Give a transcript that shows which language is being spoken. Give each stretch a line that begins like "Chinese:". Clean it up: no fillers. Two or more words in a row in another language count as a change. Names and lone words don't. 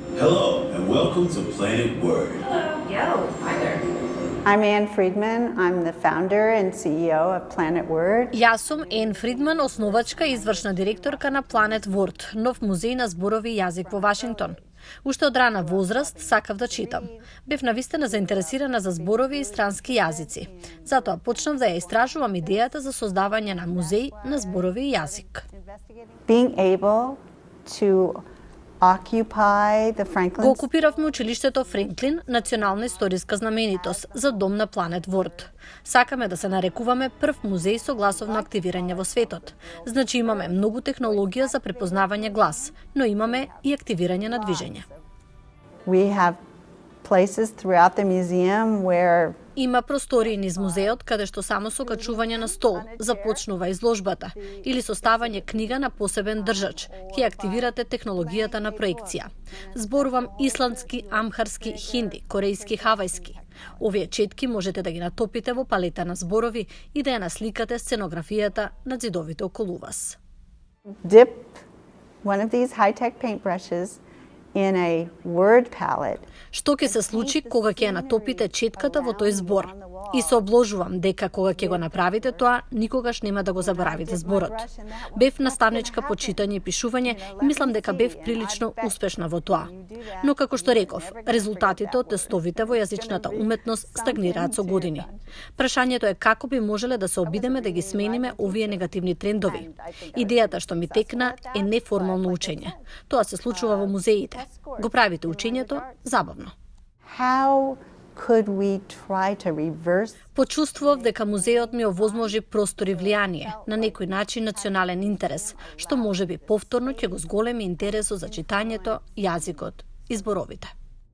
English: Hello and welcome to Planet Word. Yo, hi there. I'm Ann Friedman. I'm the founder and CEO of Planet Word.
Macedonian: Јас сум Ен Фридман, основачка и извршна директорка на Planet Word, нов музеј на зборови и јазик во Вашингтон. Уште од рана возраст сакав да читам. Бев навистина заинтересирана за зборови и странски јазици. Затоа почнав да ја истражувам идејата за создавање на музеј на зборови и јазик.
English: Being able to occupy the
Macedonian: Го Franklin окупиравме училиштето Френклин, национална историска знаменитост, за дом на Planet Word. Сакаме да се нарекуваме прв музеј со гласовно активирање во светот. Значи имаме многу технологија за препознавање глас, но имаме и активирање на движење.
English: We have places throughout the museum where
Macedonian: Има простории низ музеот каде што само со качување на стол започнува изложбата или со ставање книга на посебен држач ќе активирате технологијата на проекција. Зборувам исландски, амхарски, хинди, корејски, хавајски. Овие четки можете да ги натопите во палета на зборови и да ја насликате сценографијата на ѕидовите околу вас.
English: dip one of these high-tech paintbrushes in a word palette.
Macedonian: Што ќе се случи кога ќе ја натопите четката во тој збор? И се обложувам дека кога ќе го направите тоа, никогаш нема да го заборавите зборот. Бев наставничка по читање и пишување и мислам дека бев прилично успешна во тоа. Но како што реков, резултатите од тестовите во јазичната уметност стагнираат со години. Прашањето е како би можеле да се обидеме да ги смениме овие негативни трендови. Идејата што ми текна е неформално учење. Тоа се случува во музеите. Го правите учењето забавно.
English: How could we try to reverse
Macedonian: Почувствував дека музеот ми овозможи простор и влијание, на некој начин национален интерес, што можеби повторно ќе го зголеми интересот за читањето, јазикот и зборовите.